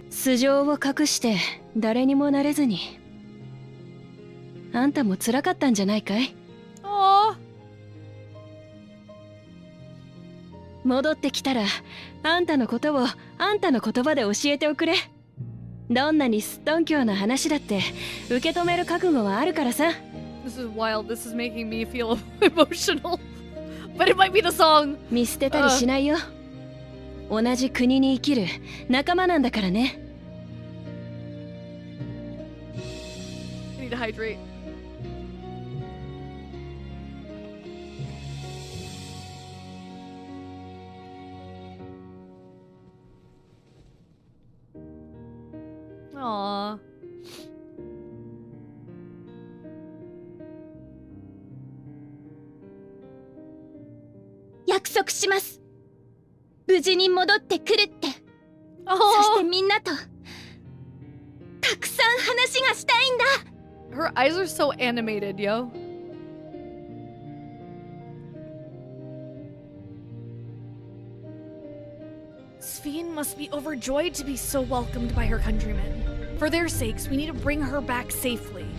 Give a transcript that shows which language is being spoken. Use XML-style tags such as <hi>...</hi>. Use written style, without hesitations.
<ja>素性を隠して誰にもなれずに、あんたも辛かったんじゃないかい？ Aww. 戻ってきたらあんたのことをあんたの言葉で教えておくれ。どんなにすっとんきょうな話だって受け止める覚悟はあるからさ。</ja> <en>This is wild. This is making me feel emotional. But it might be the song.</en> <ja>見捨てたりしないよ。同じ国に生きる仲間なんだからね。</ja> <en>I need to hydrate. Aww.</en> <ja>約束します。無事に戻ってくるって。そして Oh, みんなとたくさん話がしたいんだ。</ja> <en>her eyes are so animated, yo. Sphene must be overjoyed to be so welcomed by her countrymen. For their sakes, we need to bring her back safely.</en>